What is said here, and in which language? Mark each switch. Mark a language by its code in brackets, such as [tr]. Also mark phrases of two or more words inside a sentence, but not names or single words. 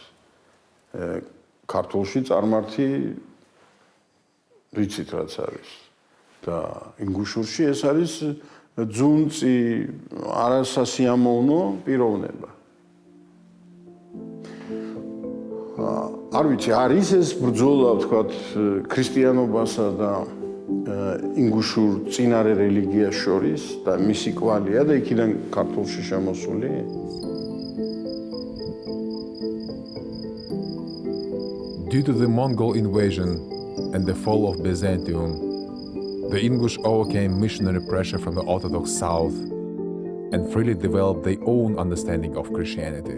[ka] ქართულში წარმართი ვიცით რაც არის და ინგუშურში ეს არის ძუნწი არასასიამოვნო პიროვნება. არ ვიცი, არის ეს ბრძოლა თქვათ ქრისტიანობასა და ინგუშურ წინარე რელიგიას შორის და მისი კვალია და იქიდან ქართულში შემოსული. [en] Due to the Mongol invasion and the fall of Byzantium, the Ingush overcame missionary pressure from the Orthodox South and freely developed their own understanding of Christianity.